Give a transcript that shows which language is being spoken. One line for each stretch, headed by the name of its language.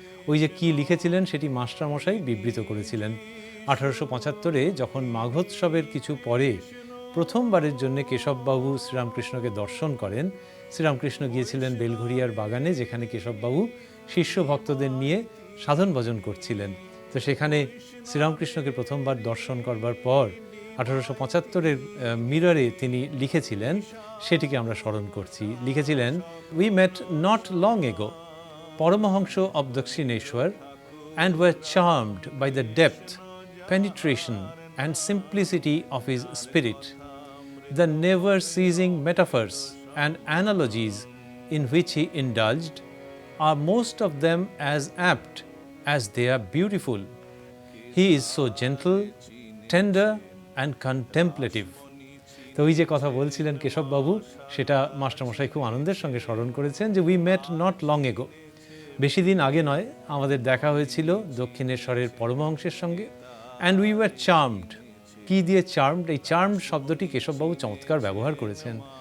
Bangla: ওই যে কি লিখেছিলেন সেটি মাস্টারমশাই বিবৃত করেছিলেন। 1875-এ যখন মাঘোৎসবের কিছু পরে প্রথমবারের জন্য কেশববাবু শ্রীরামকৃষ্ণকে দর্শন করেন, শ্রীরামকৃষ্ণ গিয়েছিলেন বেলঘরিয়ার বাগানে, যেখানে কেশববাবু শিষ্য ভক্তদের নিয়ে সাধন ভজন করছিলেন। তো সেখানে শ্রীরামকৃষ্ণকে প্রথমবার দর্শন করবার পর 1875-এর মিররে তিনি লিখেছিলেন, সেটিকে আমরা স্মরণ করছি।
English: লিখেছিলেন, we met not long ago, Paramahamsa of Dakshineswar, and were charmed by the depth, penetration and simplicity of his spirit, the never-ceasing metaphors and analogies in which he indulged are most of them as apt as they are beautiful. He is so gentle, tender and contemplative.
Bangla: তো ওই যে কথা বলছিলেন কেশববাবু, সেটা মাস্টারমশাই খুব আনন্দের সঙ্গে স্মরণ করেছেন যে
English: we met not long ago,
Bangla: বেশি দিন আগে নয়, আমাদের দেখা হয়েছিল দক্ষিণেশ্বরের পরমহংসের সঙ্গে।
English: And we were charmed.
Bangla: কী দিয়ে চার্মড? এই চার্মড শব্দটি কেশববাবু চমৎকার ব্যবহার করেছেন।